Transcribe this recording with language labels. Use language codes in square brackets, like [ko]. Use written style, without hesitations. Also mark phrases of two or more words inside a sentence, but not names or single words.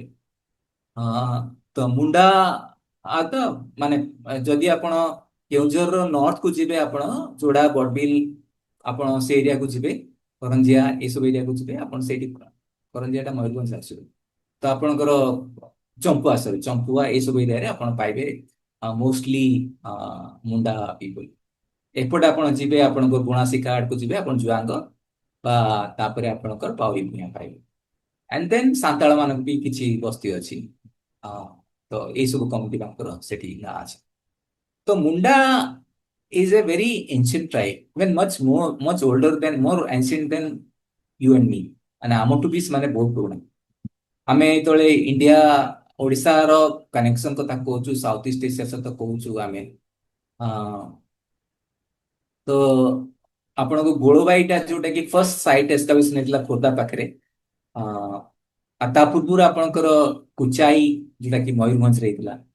[or] ତ ମୁଣ୍ଡା ତ ମାନେ ଯଦି ଆପଣ କେଉଁଝରର ନର୍ଥ କୁ ଯିବେ ଆପଣ ଯୋଡା ବଡ଼ବିଲ ଆପଣ ସେ ଏରିଆକୁ ଯିବେ କରଞ୍ଜିଆ ଏସବୁ ଏରିଆକୁ ଯିବେ ଆପଣ ସେଇଠି କରଞ୍ଜିଆଟା ମୟୂରଭଞ୍ଜ ଆସିବେ ତ ଆପଣଙ୍କର ଚମ୍ପୁଆ ସରି ଚମ୍ପୁଆ ଏସବୁ ଏରିଆରେ ଆପଣ ପାଇବେ [en] mostly Munda people. [or] ଏପଟେ ଆପଣ ଯିବେ ଆପଣଙ୍କ ଗୁଣାଶିକା ଆଡକୁ ଯିବେ ଆପଣ ଜୁଆଙ୍ଗ ବା ତାପରେ ଆପଣଙ୍କର ପାଉରୀ ଭୂଇଁଆ ପାଇବେ। [en] and then [or] ସାନ୍ତାଳ ମାନଙ୍କ ବି କିଛି ବସ୍ତି ଅଛି। ତ ଏଇସବୁ କମିଟି ତାଙ୍କର ସେଠି ନାଁ ଅଛି। [en] ତ ମୁଣ୍ଡା is a very ancient tribe, even much older than more ancient than you and me। [or] ମାନେ ଆମଠୁ ବି ସେମାନେ ବହୁତ ପୁରୁଣା। ଆମେ ଯେତେବେଳେ ଇଣ୍ଡିଆ ଓଡ଼ିଶାର କନେକ୍ସନ କଥା କହୁଛୁ ସାଉଥ ଇଷ୍ଟ ଏସିଆ ସହିତ କହୁଛୁ ଆମେ ତ ଆପଣଙ୍କୁ ଗୋଳବାଇଟା ଯୋଉଟା କି [en] first site establish [or] ହେଇଥିଲା ଖୋର୍ଦ୍ଧା ପାଖରେ ଆଉ ତା ପୂର୍ବରୁ ଆପଣଙ୍କର କୁଚାଇ ଯୋଉଟା କି ମୟୂରଭଞ୍ଜରେ ହେଇଥିଲା।